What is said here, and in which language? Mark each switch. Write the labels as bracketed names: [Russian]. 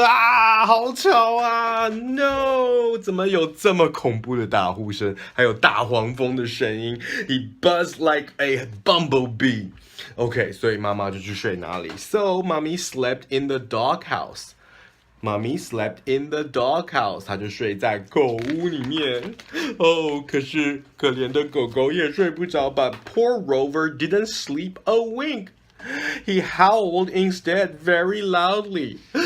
[Chinese] 啊，好吵啊 ！No， 怎么有这么恐怖的打呼声？还有大黄蜂的声音。 [English] He buzzed like a bumblebee. OK， [Chinese] 所以妈妈就去睡哪里 [English] ？So mommy slept in the doghouse。Mommy slept in the doghouse， [Chinese] 她就睡在狗屋里面。可是可怜的狗狗也睡不着。 [English] But poor Rover didn't sleep a wink. He howled instead very loudly.